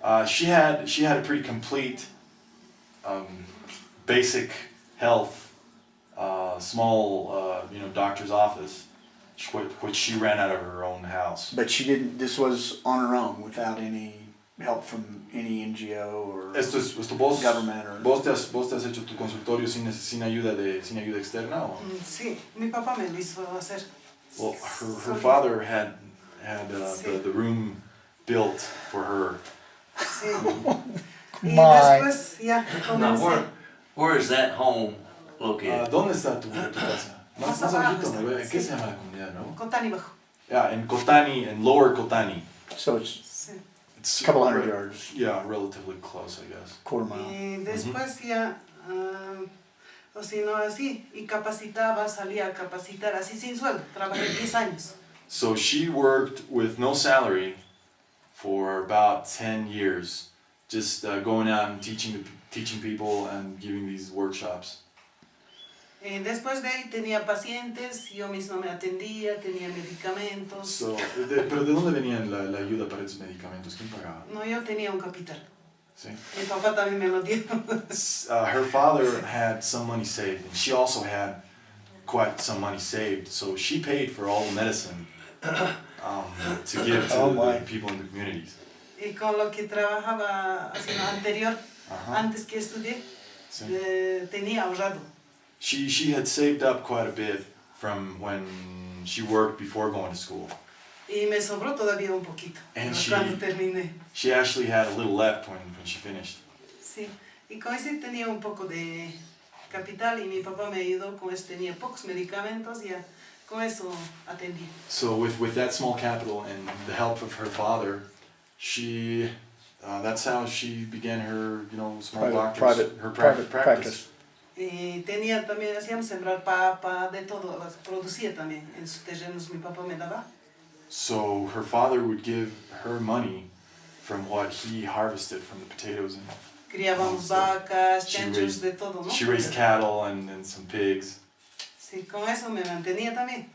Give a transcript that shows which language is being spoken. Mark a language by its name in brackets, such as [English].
[English] She had a pretty complete, basic health, small, doctor's office, which she ran out of her own house. But she didn't. This was on her own, without any help from any NGO or government or. [Spanish] ¿Vos te has hecho tu consultorio sin ayuda externa? ¿O? Sí, mi papá me lo hizo hacer. [English] Well, her father had the room built for her. [Spanish] Sí. Y [English] My. [Spanish] después ya [English] Now, [Spanish] comencé. [English] where is that home located? [Spanish] ¿Dónde está tu casa? Más abajito, ¿no? ¿Qué se llama la comunidad, no? Cotani bajo. [English] Yeah, in Kotani, in Lower Kotani. So it's [Spanish] Sí. [English] It's a couple hundred yards, Yeah, relatively close, I guess. quarter mile. [Spanish] Y después ya, o si no así, y capacitaba, salía a capacitar así sin sueldo. Trabajé 10 años. [English] So she worked with no salary for about 10 years, just going out and teaching people and giving these workshops. [Spanish] Después de ahí tenía pacientes, yo misma me atendía, tenía medicamentos. So, ¿pero de dónde venían la ayuda para esos medicamentos? ¿Quién pagaba? No, yo tenía un capital. Sí. Mi papá también me lo dio. [English] Her father had some money saved, and she also had quite some money saved, so she paid for all the medicine to give to the people in the communities. [Spanish] Y con lo que trabajaba así, lo anterior, antes que estudié, Sí. tenía ahorrado. [English] She had saved up quite a bit from when she worked before going to school. [Spanish] Y me sobró todavía un poquito. [English] And [Spanish] cuando terminé. [English] She actually had a little left when she finished. [Spanish] Sí. Y con ese tenía un poco de capital y mi papá me ayudó con eso. Tenía pocos medicamentos y ya con eso atendí. [English] So with that small capital and the help of her father, she that's how she began her small private practice. [Spanish] Y tenía también, hacíamos sembrar papa, de todo, producía también en sus terrenos, mi papá me daba. [English] So her father would give her money from what he harvested from the potatoes and [Spanish] Criábamos vacas, [English] she [Spanish] chanchos, [English] raised- [Spanish] de todo, ¿no? [English] she raised cattle and some pigs. [Spanish] Sí, con eso me mantenía también.